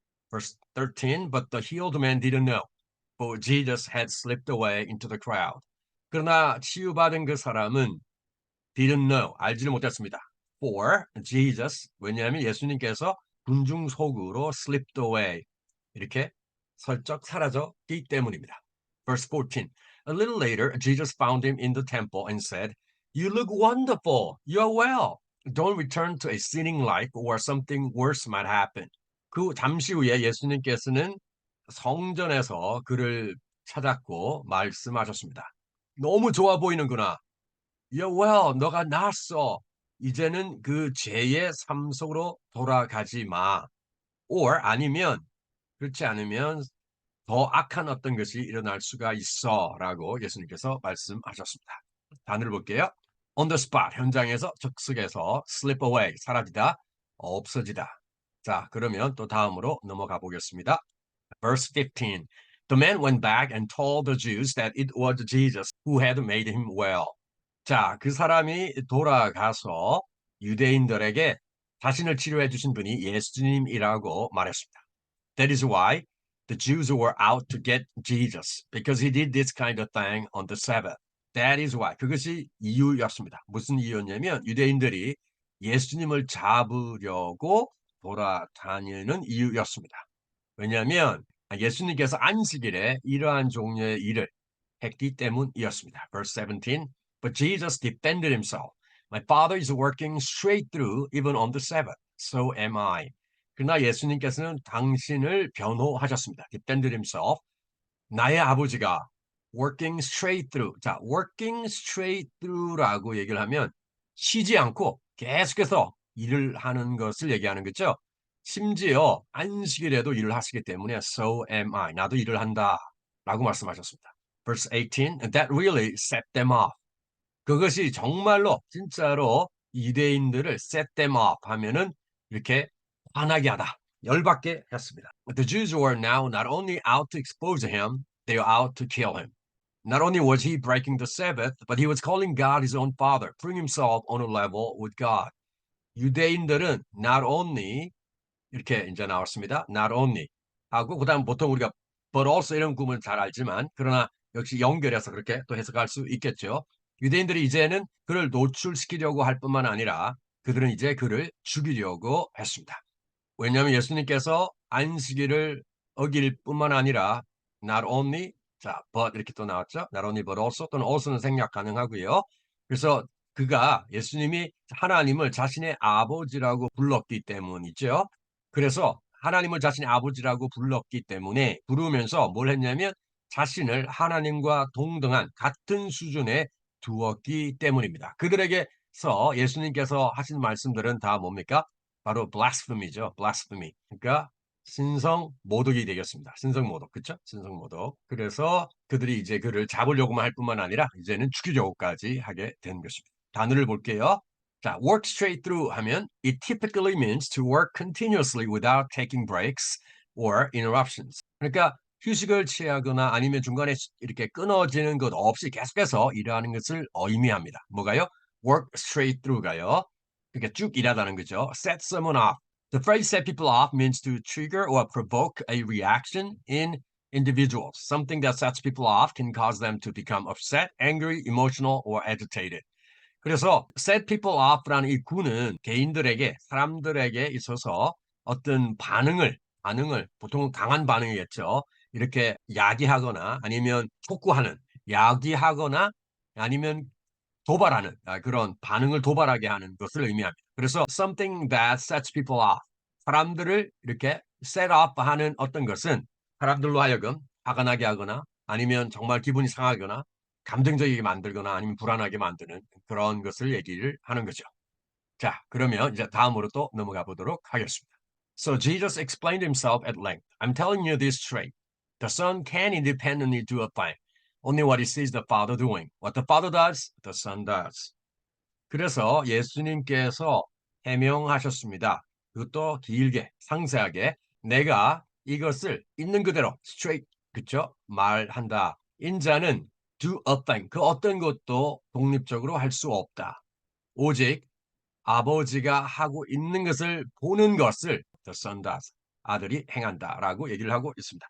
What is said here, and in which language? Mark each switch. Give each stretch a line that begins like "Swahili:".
English: Verse 13. But the healed man didn't know, for Jesus had slipped away into the crowd.
Korean: 그러나 치유받은 그 사람은
English: didn't know,
Korean: 알지를 못했습니다.
English: For Jesus,
Korean: 왜냐하면 예수님께서 군중 속으로
English: slipped away,
Korean: 이렇게 슬쩍 사라졌기 때문입니다.
English: Verse 14. A little later, Jesus found him in the temple and said, You look wonderful. You're well. Don't return to a sinning life or something worse might happen.
Korean: 그 잠시 후에 예수님께서는 성전에서 그를 찾았고 말씀하셨습니다. 너무 좋아 보이는구나.
English: You're well.
Korean: 너가 나았어. 이제는 그 죄의 삶 속으로 돌아가지 마.
English: Or
Korean: 아니면 그렇지 않으면 더 악한 어떤 것이 일어날 수가 있어라고 예수님께서 말씀하셨습니다. 단어를 볼게요.
English: On the spot,
Korean: 현장에서 즉석에서
English: slip away,
Korean: 사라지다, 없어지다. 자, 그러면 또 다음으로 넘어가 보겠습니다.
English: Verse 15. The man went back and told the Jews that it was Jesus who had made him well.
Korean: 자, 그 사람이 돌아가서 유대인들에게 자신을 치료해 주신 분이 예수님이라고 말했습니다.
English: That is why the Jews were out to get Jesus, because he did this kind of thing on the Sabbath. That is why.
Korean: 그것이 이유였습니다. 무슨 이유였냐면 유대인들이 예수님을 잡으려고 돌아다니는 이유였습니다. 왜냐하면 예수님께서 안식일에 이러한 종류의 일을 했기 때문이었습니다.
English: Verse 17. But Jesus defended himself. My Father is working straight through even on the Sabbath. So am I.
Korean: 그러나 예수님께서는 당신을 변호하셨습니다.
English: Defended himself.
Korean: 나의 아버지가
English: working straight through.
Korean: 자,
English: working straight through
Korean: 라고 얘기를 하면 쉬지 않고 계속해서 일을 하는 것을 얘기하는 거죠. 심지어 안식일에도 일을 하시기 때문에
English: so am I.
Korean: 나도 일을 한다. 라고 말씀하셨습니다.
English: Verse 18. And that really set them off.
Korean: 그것이 정말로 진짜로 유대인들을
English: set them off
Korean: 하면은 이렇게 화나게 하다, 열받게 했습니다.
English: The Jews were now not only out to expose him, they were out to kill him. Not only was he breaking the Sabbath, but he was calling God his own father, putting himself on a level with God.
Korean: 유대인들은
English: not only
Korean: 이렇게 이제 나왔습니다.
English: Not only
Korean: 하고 그다음 보통 우리가
English: but also
Korean: 이런 구문 잘 알지만 그러나 역시 연결해서 그렇게 또 해석할 수 있겠죠. 유대인들이 이제는 그를 노출시키려고 할 뿐만 아니라 그들은 이제 그를 죽이려고 했습니다. 왜냐하면 예수님께서 안식일을 어길 뿐만 아니라
English: not only
Korean: 자
English: but
Korean: 이렇게 또 나왔죠.
English: not only but also
Korean: 또는
English: also
Korean: 는 생략 가능하고요. 그래서 그가 예수님이 하나님을 자신의 아버지라고 불렀기 때문이죠. 그래서 하나님을 자신의 아버지라고 불렀기 때문에 부르면서 뭘 했냐면 자신을 하나님과 동등한 같은 수준에 두었기 때문입니다. 그들에게서 예수님께서 하신 말씀들은 다 뭡니까? 바로 blasphemy죠. blasphemy. 그러니까 신성 모독이 되겠습니다. 신성 모독, 그렇죠? 신성 모독. 그래서 그들이 이제 그를 잡으려고만 할 뿐만 아니라 이제는 죽이려고까지 하게 된 것입니다. 단어를 볼게요. 자,
English: work straight through
Korean: 하면
English: it typically means to work continuously without taking breaks or interruptions.
Korean: 그러니까 휴식을 취하거나 아니면 중간에 이렇게 끊어지는 것 없이 계속해서 일하는 것을 의미합니다. 뭐가요?
English: work straight through
Korean: 가요. 그러니까 쭉 일하다는 거죠.
English: set someone off. The phrase set people off means to trigger or provoke a reaction in individuals. Something that sets people off can cause them to become upset, angry, emotional, or agitated.
Korean: 그래서
English: set people off
Korean: 라는 이 구는 개인들에게, 사람들에게 있어서 어떤 반응을 보통은 강한 반응이겠죠. 이렇게 야기하거나 아니면 촉구하는, 야기하거나 아니면 도발하는 그런 반응을 도발하게 하는 것을 의미합니다. 그래서
English: something that sets people off.
Korean: 사람들을 이렇게
English: set off
Korean: 하는 어떤 것은 사람들로 하여금 화가 나게 하거나 아니면 정말 기분이 상하거나 감정적이게 만들거나 아니면 불안하게 만드는 그런 것을 얘기를 하는 거죠. 자, 그러면 이제 다음으로 또 넘어가 보도록 하겠습니다.
English: So Jesus explained himself at length. I'm telling you this straight. The Son can independently do a thing. Only what he sees the Father doing. What the Father does, the Son does.
Korean: 그래서 예수님께서 해명하셨습니다. 그것도 길게 상세하게 내가 이것을 있는 그대로
English: straight
Korean: 그쵸? 말한다. 인자는
English: do a thing
Korean: 그 어떤 것도 독립적으로 할 수 없다. 오직 아버지가 하고 있는 것을 보는 것을
English: the son does
Korean: 아들이 행한다라고 얘기를 하고 있습니다.